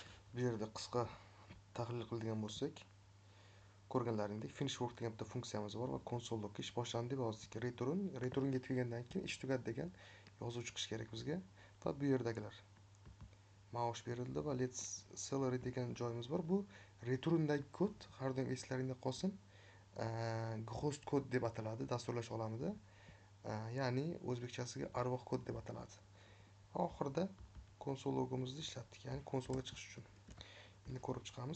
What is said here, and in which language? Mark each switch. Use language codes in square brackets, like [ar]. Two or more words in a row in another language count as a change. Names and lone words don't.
[uz] Bu yerda qisqa tahlil qiladigan bo'lsak, ko'rganlaringdek [en] finish work [uz] degan bitta funksiyamiz bor va konsoldagi ish boshlandi deb yozdik. Returnga tugagandan keyin ish tugadi degan yozuv chiqishi kerak bizga. Va bu yerdagilar maosh berildi va [en] let's salary [uz] degan joyimiz bor. Bu returndagi kod har doim eslaringda qolsin. Ghost kod deb ataladi dasturlash olamida. Ya'ni o'zbekchasiga arvoh kod deb ataladi. Oxirida konsol logimizni ishlatdik, ya'ni konsolga chiqish uchun. Endi ko'rib chiqamiz.